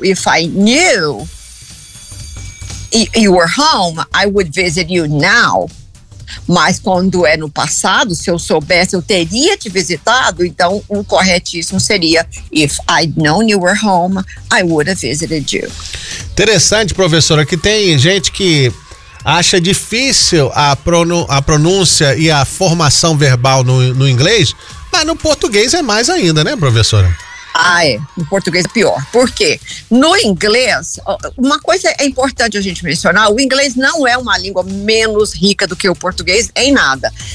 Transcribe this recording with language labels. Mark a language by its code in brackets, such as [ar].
[en] If I knew you were home, I would visit you now. [pt] Mas quando é no passado, se eu soubesse, eu teria te visitado. Então, o corretíssimo seria: [en] if I'd known you were home, I would have visited you. [pt] Interessante, professora, que tem gente que acha difícil a pronúncia e a formação verbal no inglês, mas no português é mais ainda, né, professora? Ah, é. No português é pior. Por quê? No inglês, uma coisa é importante a gente mencionar: o inglês não é uma língua menos rica do que o português em nada.